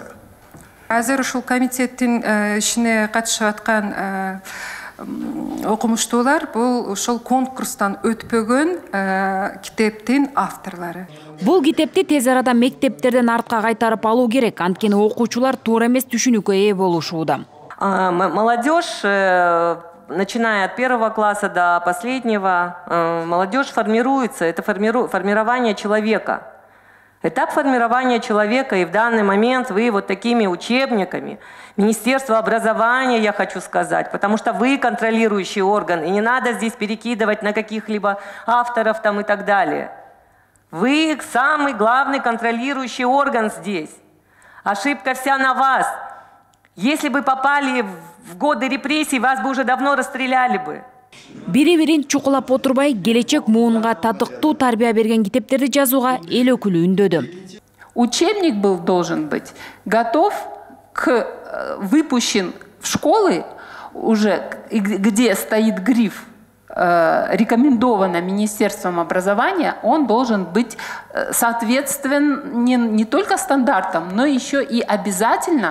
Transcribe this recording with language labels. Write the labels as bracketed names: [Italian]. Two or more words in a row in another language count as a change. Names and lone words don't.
[Kyrgyz] Азыр ушул комитеттин ишине катышып аткан окумуштуулар бул ошол конкурстан өтпөгөн китептин авторлору. Бул китепти тез арада мектептерден артка кайтарып алуу керек, анткени окуучулар туура эмес түшүнүүгө ээ болушууда. [Russian] Молодежь, начиная от 1 класса до последнего, молодежь формируется, это формирование человека. Этап формирования человека, и в данный момент вы вот такими учебниками, Министерство образования, я хочу сказать, потому что вы контролирующий орган, и не надо здесь перекидывать на каких-либо авторов там и так далее. Вы самый главный контролирующий орган здесь. Ошибка вся на вас. Если бы попали в годы репрессий, вас бы уже давно расстреляли бы. [Kyrgyz] Бири-бирин чукулап отурбай, келечек муунга татыктуу тарбия берген китептерди жазууга эл өкүлү үндөдү. [Russian] Учебник должен быть готов выпущен в школы уже, где стоит гриф рекомендовано Министерством образования, он должен быть соответствен не только стандартам, но еще и обязательно.